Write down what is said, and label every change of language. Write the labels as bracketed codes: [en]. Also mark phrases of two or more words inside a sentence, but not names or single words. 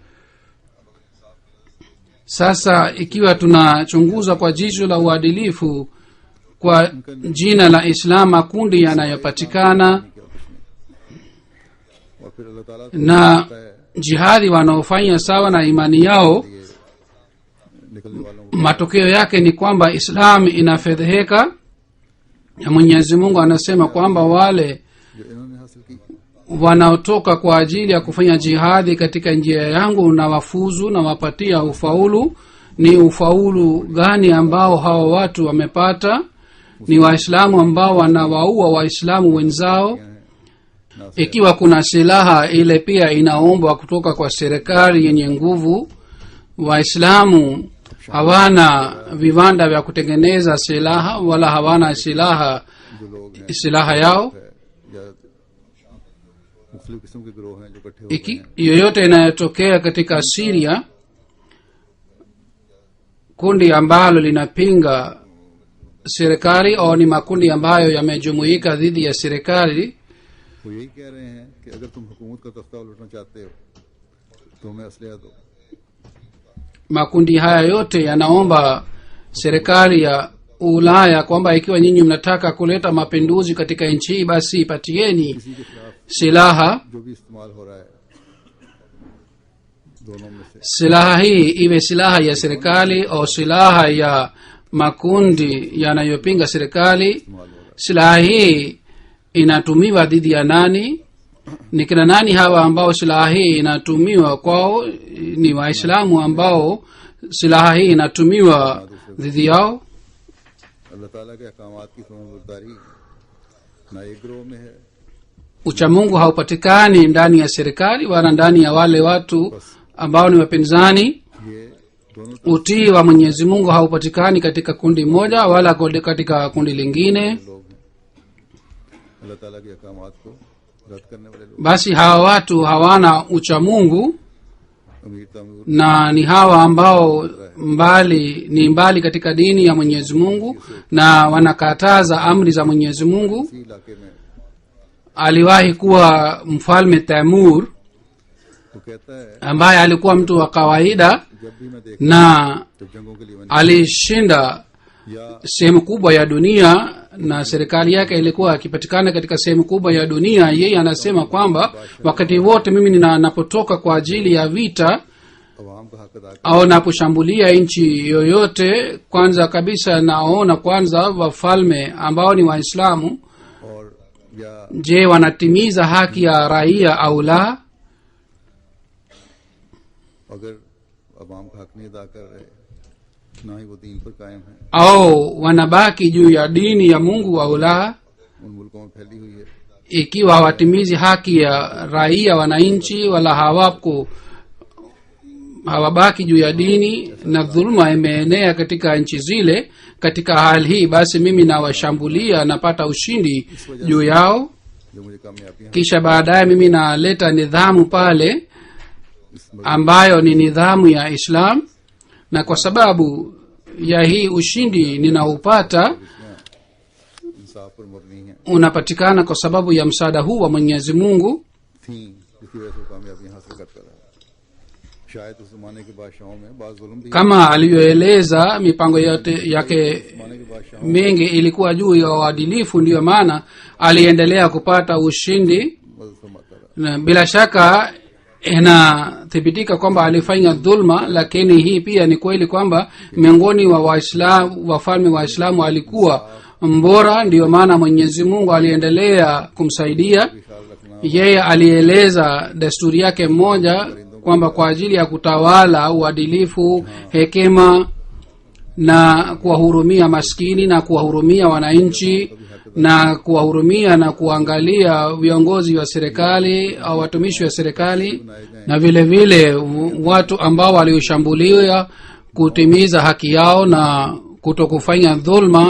[sw] Sasa ikiwa tunachunguza kwa jicho la uadilifu kwa jina la Islam makundi yanayopatikana [ur] اور پھر اللہ تعالیٰ تو [sw] na [ur] کہتا ہے [sw] jihadi wanaofanya sawa na imani yao, [ur] یہ نکلنے والوں کو [sw] matokeo yake ni kwamba Islam inafedheheka, na Mwenyezi Mungu anasema kwamba wale [ur] جو انہوں نے حاصل کی [sw] wanaotoka kwa ajili ya kufanya jihadi katika njia yangu na wafuzu na wapatia ufaulu. Ni ufaulu gani ambao hawa watu wamepata? Ni Waislamu ambao wanawaua Waislamu wenzao. Ikiwa kuna silaha, ile pia inaombwa kutoka kwa serikali yenye nguvu. Waislamu hawana viwanda vya kutengeneza silaha wala hawana [ur] جو لوگ ہیں [sw] silaha yao. [ur] ہے یا مختلف قسم کے گروہ ہیں جو اکٹھے ہو گئے ہیں [sw] Yoyote inayotokea katika Syria, kundi ambalo linapinga serikali au ni makundi ambayo yamejumuika dhidi ya serikali, [ur] وہ یہی کہہ رہے ہیں کہ اگر تم حکومت کا تختہ الٹنا چاہتے ہو تو ہمیں اسلحہ دو [sw] makundi haya yote yanaomba serikali ya ulaya kwamba ikiwa nyinyi mnataka kuleta mapinduzi katika nchi hii, basi patieni silaha. [ur] جو بھی استعمال ہو رہا ہے دونوں میں سے [sw] Silaha hii iwe silaha ya serikali au silaha ya makundi yanayopinga serikali. [ur] استعمال ہو رہا [sw] Silaha hii inatumiwa dhidi ya nani? Ni kina nani hawa ambao silaha hii inatumiwa kwao? Ni Waislamu ambao silaha hii inatumiwa dhidi yao. [ur] है। اللہ تعالیٰ کے احکامات کی فرمانبرداری نہ ایک گروہ میں ہے, [sw] Uchamungu haupatikani ndani ya serikali wala ndani ya wale watu ambao ni wapinzani. [ur] یہ دونوں [sw] Utii wa Mwenyezi Mungu haupatikani katika kundi moja wala katika kundi lingine. [ur] لوگ ہیں اللہ تعالیٰ کے احکامات کو رد کرنے والے لوگ. [sw] Basi hawa watu hawana uchamungu [ur] امیر تمیر [sw] na ni hawa ambao ni mbali katika dini ya Mwenyezi Mungu na wanakataza amri za Mwenyezi Mungu. [ur] اسی علاقے میں [sw] Aliwahi kuwa mfalme Taimur [ur] تو کہتا ہے [sw] ambaye alikuwa mtu wa kawaida [ur] جب بھی میں دیکھ [sw] na [ur] جب جنگوں کے لیے میں نے [sw] alishinda [ur] या [sw] sehemu kubwa ya dunia na serikali yake ilikuwa ikipatikana katika sehemu kubwa ya dunia. Yeye anasema kwamba wakati wote mimi ninapotoka kwa ajili ya vita [ur] عوام کا حق ادا [sw] au naposhambulia nchi yoyote, kwanza kabisa naona kwanza wafalme ambao ni Waislamu, [ur] اور یا [sw] je, wanatimiza haki ya raia au la? [ur] اگر عوام کا حق نہیں ادا کر رہے نہ ہی وہ دین پر قائم ہے, [sw] Au wanabaki juu ya dini ya Mungu au la? [ur] ان ملکوں میں پھیلی ہوئی ہے [sw] Ikiwa hawatimizi haki ya raia wananchi wala hawabaki juu ya dini na dhuluma imeenea katika nchi zile, katika hali hii basi mimi nawashambulia, napata ushindi juu yao, [ur] جو مجھے کامیابی [sw] kisha baadaye mimi naleta nidhamu pale [ur] इस [sw] ambayo ni nidhamu ya Islam, na kwa sababu ya hii ushindi ninaupata [ur] انصاف پر مبنی ہے [sw] unapatikana kwa sababu ya msaada huu wa Mwenyezi Mungu. [ur] تھی، جس کی وجہ سے کامیابی حاصل کرتا رہا۔ شاید اس زمانے کے بادشاہوں میں بعض ظلم بھی [sw] Kama alivyoeleza, mipango yote yake [ur] زمانے کے بادشاہوں [sw] mingi ilikuwa juu ya uadilifu, ndiyo maana aliendelea kupata ushindi. [ur] مدد فرماتا رہا. [sw] Na bila shaka inathibitika kwamba alifanya dhulma, lakini hii pia ni kweli kwamba miongoni wa Waislamu, wafalme wa Waislamu alikuwa mbora, ndiyo maana Mwenyezi Mungu aliendelea kumsaidia. [ur] خیال رکھنا [sw] Yeye alieleza desturi yake mmoja kwamba kwa ajili ya kutawala uadilifu, hekima na kuwahurumia maskini na kuwahurumia wananchi na kuwahurumia na kuangalia viongozi wa serikali au watumishi wa serikali na vile vile watu ambao walioshambuliwa, kutimiza haki yao na kutokufanya dhulma.